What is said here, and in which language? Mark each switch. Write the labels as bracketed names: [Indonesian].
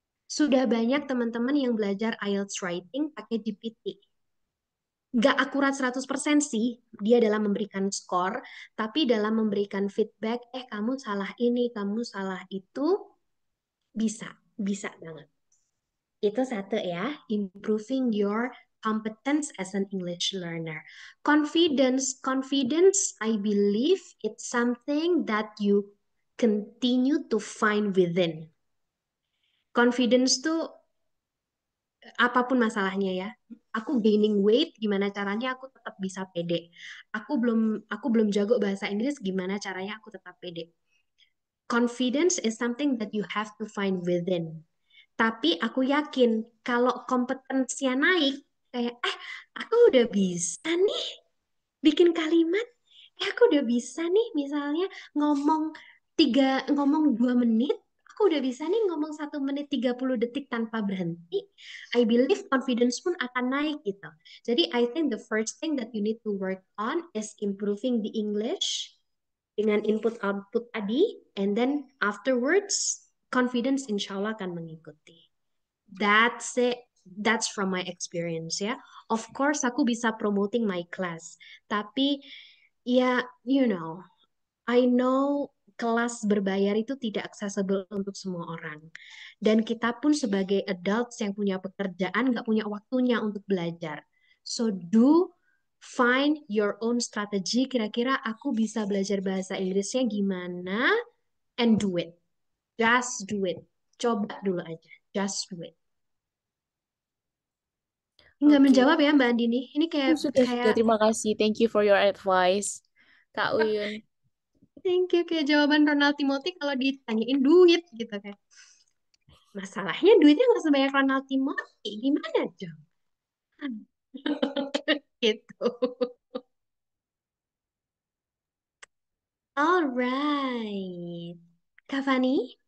[Indonesian] Sudah banyak teman-teman yang belajar IELTS writing pakai GPT. Nggak akurat 100% sih dia dalam memberikan skor, tapi dalam memberikan feedback, kamu salah ini, kamu salah itu, bisa banget. [English] Itu satu ya, improving your competence as an English learner. Confidence, I believe it's something that you continue to find within. [Indonesian] Confidence tuh apapun masalahnya ya. Aku [English] gaining weight, [Indonesian] gimana caranya aku tetap bisa pede. Aku belum jago bahasa Inggris, gimana caranya aku tetap pede. [English] Confidence is something that you have to find within. [Indonesian] Tapi aku yakin kalau kompetensinya naik, kayak aku udah bisa nih bikin kalimat, aku udah bisa nih misalnya ngomong 2 menit, aku udah bisa nih ngomong 1 menit 30 detik tanpa berhenti. [English] I believe confidence [Indonesian] pun akan naik gitu. Jadi [English] I think the first thing that you need to work on is improving the English [Indonesian] dengan input output tadi, [English] and then afterwards confidence [Indonesian] insya Allah akan mengikuti. [English] That's it. That's from my experience [Indonesian] ya. [English] Of course [Indonesian] aku bisa [English] promoting my class, [Indonesian] tapi ya [English] you know, I know [Indonesian] kelas berbayar itu tidak accessible untuk semua orang. Dan kita pun sebagai adults yang punya pekerjaan nggak punya waktunya untuk belajar. [English] So find your own strategy. [Indonesian] Kira-kira aku bisa belajar bahasa Inggrisnya gimana, [English] and do it. Just do it. [Indonesian] Coba dulu aja. [English] Just do it. [Indonesian] Nggak menjawab ya Mbak Andini. Ini Sudah. Terima kasih. [English] Thank you for your advice, Kak Uyun. Thank you. [Indonesian] Kayak jawaban Ronald Timothy kalau ditanyain duit gitu kan. Masalahnya duitnya nggak sebanyak Ronald Timothy. Gimana dong? Gitu. [English] Alright. Kak Fani?